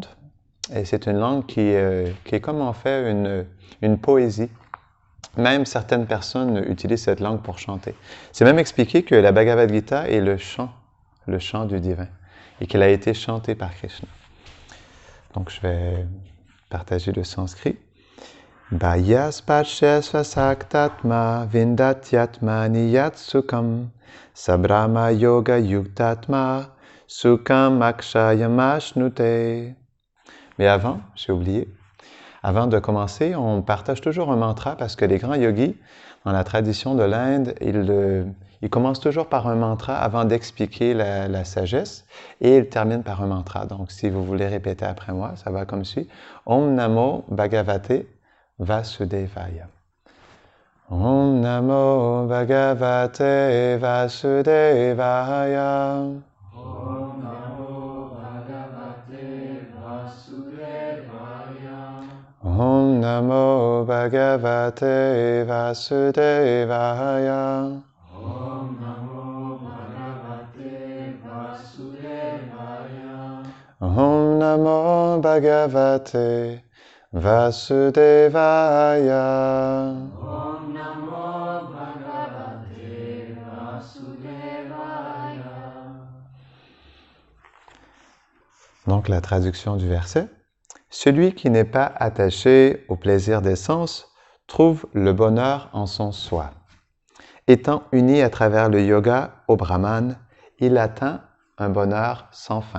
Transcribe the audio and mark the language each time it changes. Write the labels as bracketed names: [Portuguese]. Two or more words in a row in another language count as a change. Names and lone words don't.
[French] Et c'est une langue qui est comme en fait une poésie. Même certaines personnes utilisent cette langue pour chanter. C'est même expliqué que la Bhagavad Gita est le chant du divin, et qu'elle a été chantée par Krishna. Donc, je vais partager le sanskrit. [Sanskrit] बाह्यस्पर्शेष्वसक्तात्मा विन्दत्यात्मनि यत्सुखम् सब्रह्म योग युक्तात्मा सुखम् अक्षयमश्नुते. [French] Mais avant, j'ai oublié, avant de commencer, on partage toujours un mantra parce que les grands yogis, dans la tradition de l'Inde, ils commencent toujours par un mantra avant d'expliquer la sagesse et ils terminent par un mantra. Donc, si vous voulez répéter après moi, ça va comme suit. [Sanskrit] ओं नमो भगवते वासुदेवाय. ओं नमो भगवते वासुदेवाय. ओं नमो भगवते वासुदेवाय. ओं नमो भगवते वासुदेवाय. ओं नमो भगवते वासुदेवाय. ओं नमो भगवते वासुदेवाय. ओं नमो भगवते वासुदेवाय. [French] Donc la traduction du verset. Celui qui n'est pas attaché au plaisir des sens trouve le bonheur en son soi. Étant uni à travers le yoga au Brahman, il atteint un bonheur sans fin.